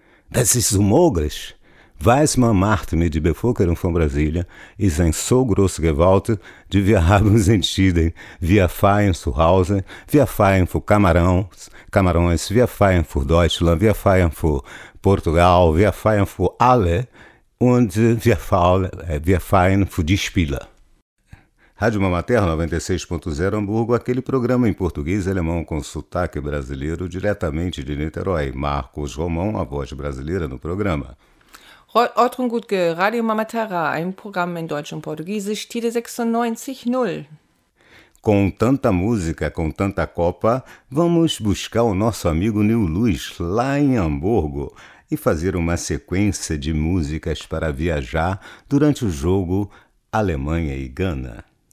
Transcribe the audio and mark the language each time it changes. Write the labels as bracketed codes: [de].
[de] Das ist unmöglich. Was man macht mit der Bevölkerung von Brasília ist eine so große Gewalt, die wir haben entschieden. Wir feiern zu Hause, wir feiern für Camarões, wir feiern für Deutschland, wir feiern für Portugal, wir feiern für alle. Und wir feiern für die Spieler. [pt] Rádio Mama Terra 96.0 Hamburgo, aquele programa em português e alemão com sotaque brasileiro diretamente de Niterói. Marcos Romão, a voz brasileira no programa. [de] Otrungutge, Radio Mama Terra, ein Programm in Deutsch und Portugiesisch, Tide 96.0. [pt] Com tanta música, com tanta Copa, vamos buscar o nosso amigo Nil Luz lá em Hamburgo e fazer uma sequência de músicas para viajar durante o jogo Alemanha e Gana.